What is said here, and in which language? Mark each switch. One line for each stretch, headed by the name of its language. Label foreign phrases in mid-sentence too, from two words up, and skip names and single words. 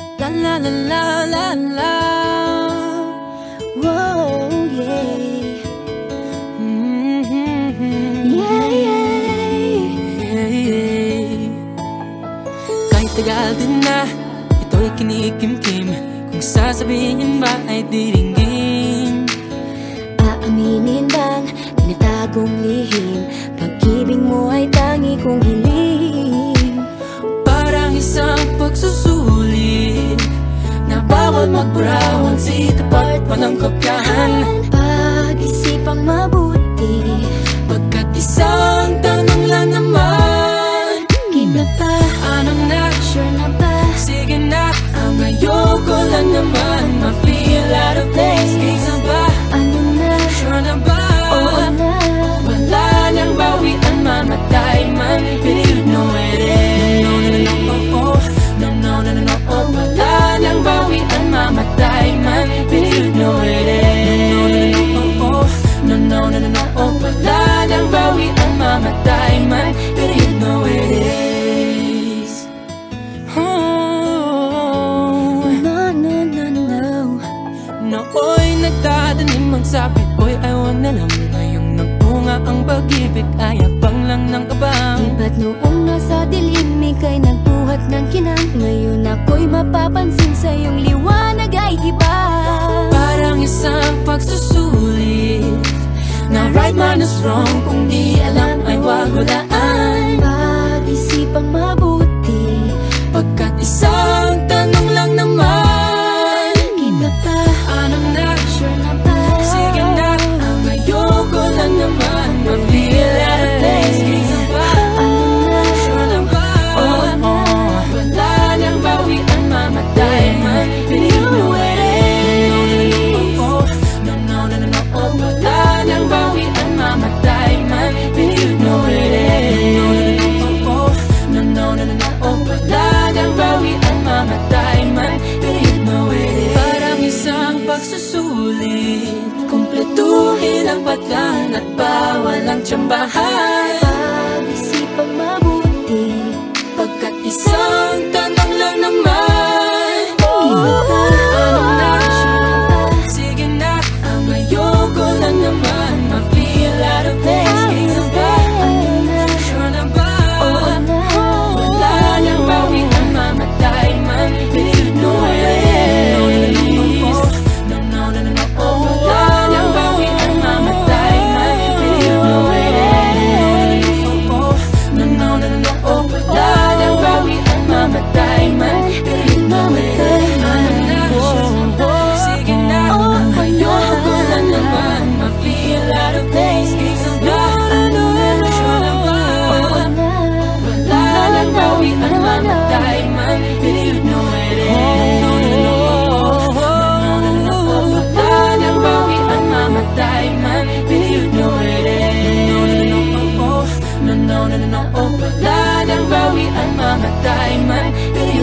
Filipino: la la la la la. Whoa, yeah. Yeah, yeah. Kahit tagal din na ito'y kinikimkim, kung sasabihin ba ay diringgin. Aaminin bang tinatagong lihim, pag-ibig mo ay tangi kong hiling. Parang isang pagsusulit na bawal magbrown, si tapat pa ng kopyahan. Pag-isipang mabuti, pagkat isang tanong lang naman. Game na ba? Anong na? Sure na ba? Sige na, ang ayoko lang naman ma-
English: feel out of place.
Filipino: Kaysa ba? Ano na? Sure na ba? Oo na. Wala nang bawian, mamatay man,
English: but you know it is. No, no, no, no, oh, no, no, no, no, oh.
Filipino: Wala nang bawian, mamatay man,
English: but you know it is. No, no, no, no, oh, no, no, no, no, no, oh.
Filipino: Wala nang bawian, mamatay man,
English: but you know it is. Oh, no, no, no, no.
Filipino: nooy nagdadanim ang sabi ko'y ayaw na lang. Ngayong nagbunga ang pag-ibig ay abang lang ng kabang. Di ba't noong nasa dilim ika'y nagbuhat ng kinang, ngayon ako'y mapapansin sa iyong liwanag ay iba. Parang isang pagsusulit na
English: right man is wrong,
Filipino: kung di alam ay wag hulaan. Pag-isipang mabuti, pagkat isang tanong lang naman. Game na ba? Anong na? Sure na ba? Sige na, ang ayoko lang naman ma-
English: feel out of place.
Filipino: Kaysa ba? Ano na? Sure na ba? Oo na. Wala nang bawian, mamatay man,
English: but you know it is. No, no, no, no, no,
Filipino: oh. Wala nang bawian, mamatay man,
English: but you know it is. No, no, no, no, no,
Filipino: oh. Wala nang bawian, mamatay man,
English: but you know it is.
Filipino: Parang isang pagsusulit, kumpletuhin ang patlan at bawal ang tsambahan. Pag-isipang mabuti, Pagkat isang tanong lang naman. Game na ba? Anong na? Sure na ba? Sige na, ang ayoko lang naman ma-
English: feel out of place.
Filipino: Kaysa ba? Ano na? Sure na ba? Oo na. Wala nang bawian, mamatay man,
English: but you know it is. No, no, no, no, no,
Filipino: oh. Wala nang bawian, mamatay man,
English: but you know it is. No, no, no, no, no,
Filipino: oh. Wala nang bawian, mamatay man,
English: but you know it is.
Filipino: Sige na, ang ayoko lang naman ma-
English: feel out of place.
Filipino: Kaysa ba? Sure na ba? Oo na. Wala nang bawian, mamatay man,
English: but you know it is.
Filipino: Wala nang bawian, mamatay man,
English: but you know it is. No, no, no, no, oh.
Filipino: Wala nang bawian, mamatay man,